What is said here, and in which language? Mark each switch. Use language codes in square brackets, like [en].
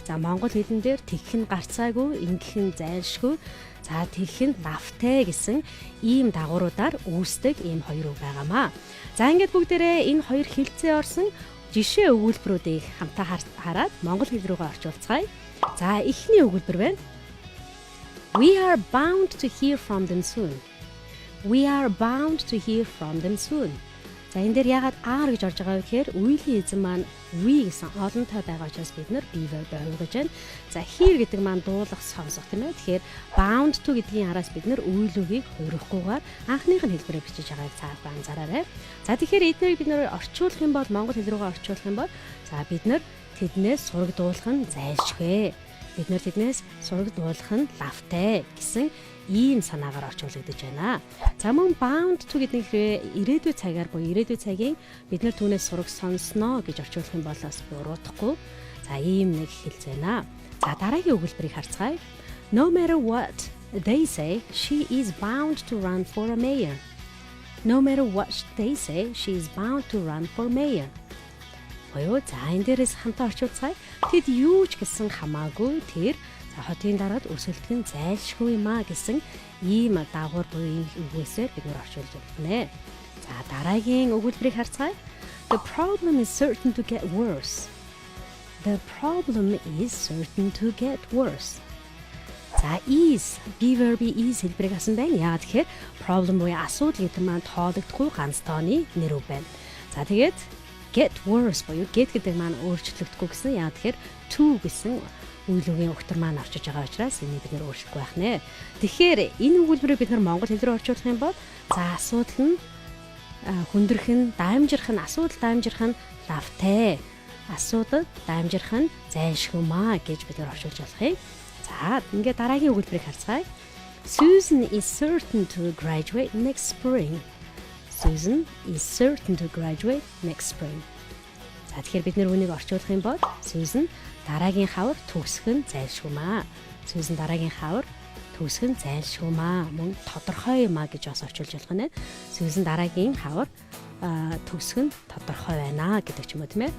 [mn] За монгол хэлэн дээр тэгэх нь гарцаагүй, ингэх нь зайлшгүй, за тэгэх нь лавтай гэсэн ийм дагавруудаар үүсдэг ийм хоёр үг байгаамаа. За ингээд бүгдээрээ энэ хоёр хэлцээ орсон жишээ өгүүлбэрүүдийг хамтаа хараад монгол хэл рүүгээ орчуулцгаая. За эхний өгүүлбэр байна. [en] We are bound to hear from them soon. We are bound to hear from them soon. [mn] За энэ дээр ягаад are гэж орж байгаа вэ гэхээр үеийн эзэн маань we гэсэн олонтой байгаа учраас бид нар be verb ойлгож байна. За hear гэдэг маань дуулах, сонсох тийм ээ. Тэгэхээр bound to гэдгийн араас бид нар үйл үгийг хувирахгүйгээр анхных нь хэлбэрээр бичиж байгааг цаавар анзаараарай. За тэгэхээр эднийг бид нар орчуулах юм бол монгол хэл рүүгээ орчуулах юм бол за бид нар тэднээс сураг дуулах нь зайлшгүй. Бид нар тэднээс сураг дуулах нь лавтай гэсэн ийм санаагаар орчуулагдаж байна. За мөн bound to гэдэг нь ирээдүйн цагаар буюу ирээдүйн цагийн бид нар түүнээс сураг сонсноо гэж орчуулах юм бол бас буруудахгүй. За ийм нэг хэлц байна. За дараагийн өгүүлбэрийг харцгаая. [en] No matter what they say, she is bound to run for a mayor. No matter what they say, she is bound to run for mayor. [mn] Боёо за энэ дээрээс хамтаа орчуулцгаая. Тэд юу ч гэсэн хамаагүй тэр хотын дараад өрсөлдөх нь зайлшгүй юм а гэсэн ийм дагавар буюу үгээсээр бид нэр орчуулж байна. За дараагийн өгүүлбэрийг харцгаая. [en] The problem is certain to get worse. The problem is certain to get worse. [mn] За is be verb is хэлбэрийг асан байна. Яагаад тэгэхээр problem буюу асуудал гэдэг маань тоологдохгүй ганц тооны нэр үг байна. За тэгээд get worse буюу get гэдэг маань өөрчлөгдөхгүй гэсэн. Яагаад тэгэхээр to гэсэн үйл үгийн өгтөр маань орчиж байгаа учраас энийг бид нэр өөрчлөхгүй байх нэ. Тэгэхээр энэ өгүүлбэрийг бид нар монгол хэл рүү орчуулах юм бол за асуудал нь хүндрэх нь, даамжирх нь, асуудал даамжирх нь лавтай. Асуудал даамжирх нь зайлшгүй гэж бид нар орчуулж болохыг. За ингээд дараагийн өгүүлбэрийг харцгаая. [en] Susan is certain to graduate next spring. Susan is certain to graduate next spring. [mn] За тэгэхээр бид нэр үнийг орчуулах юм бол Susan дараагийн хавар төгсөх нь зайлшгүй. Susan дараагийн хавар төгсөх нь зайлшгүй. Мөн тодорхой юм гэж бас орчуулж болох нь. Susan дараагийн хавар төгсөх нь тодорхой байна гэдэг ч юм уу тийм ээ.